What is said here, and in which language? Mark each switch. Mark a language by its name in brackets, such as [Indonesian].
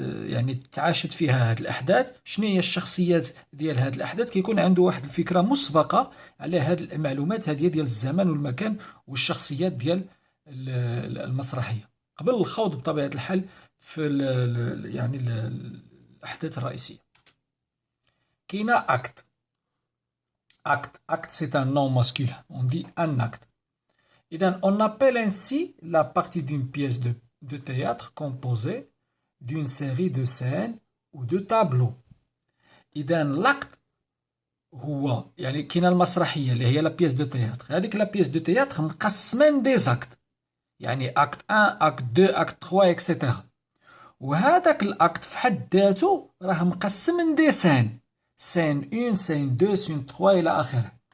[Arabic] يعني تعاشت فيها هاد الأحداث، شنو هي الشخصيات ديال هاد الأحداث، كيكون عنده واحد الفكرة مسبقة على هاد المعلومات هذه ديال الزمان والمكان والشخصيات ديال المسرحية قبل الخوض بطبيعة الحال في يعني الأحداث الرئيسية. كاينة acte. [French] Acte c'est un nom masculin, on dit un acte. إذن on appelle ainsi la partie d'une pièce de théâtre composée d'une série de scènes ou de tableaux. [Arabic] إذن l'acte هو يعني كاينة المسرحية اللي هي [French] لا بيس دو تhéâtre، [Arabic] هذيك لا بيس دو تhéâtre مقسمة [French] دي زاكت، [Arabic] يعني اكت 1 اكت 2 اكت 3 اكسيتيرا، وهذاك الاكت في حد ذاته راه مقسم من [French] دي سين، [Arabic] سين 1 سين 2 سين 3 الى اخره.